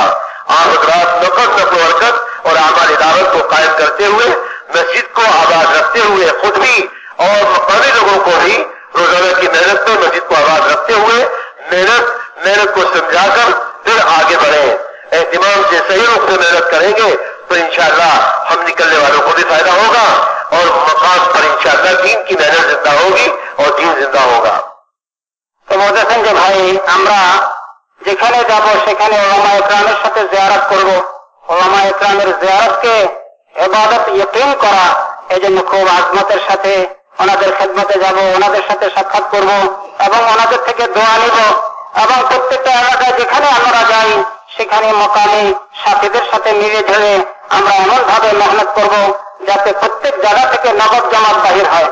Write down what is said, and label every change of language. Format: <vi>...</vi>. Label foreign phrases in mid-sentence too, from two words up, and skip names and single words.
<ur>آپ حضرات نقل و حرکت اور اعمال دعوت کو قائم کرتے ہوئے، مسجد کو آباد رکھتے ہوئے خود بھی اور مقامی لوگوں کو بھی روزانہ کی محنت میں مسجد کو آباد رکھتے ہوئے محنت کو سمجھا کر پھر آگے بڑھیں. اہتمام سے صحیح روپ سے محنت کریں گے تو انشاءاللہ ہم نکلنے والوں کو بھی فائدہ ہوگا اور مقام پر انشاءاللہ دین کی محنت زندہ ہوگی اور دین زندہ ہوگا.</ur> <bn>তো বলতেছেন যে ভাই আমরা যেখানে যাব সেখানে ওলামা একরামের সাথে জিয়ারত করব. ওলামা একরামের জিয়ারতকে ইবাদত ইয়কিন করা, এজন্য খুব আজমতের সাথে ওনাদের খেদমতে যাব, ওনাদের সাথে সাক্ষাৎ করব এবং ওনাদের থেকে দোয়া নিব এবং প্রত্যেকটা এলাকায় যেখানে আমরা যাই সেখানে মকামি সাথীদের সাথে মিলে ঝেলে আমরা এমন ভাবে মেহনত করব যাতে প্রত্যেক জায়গা থেকে নগদ জামাত বাহির হয়.</bn>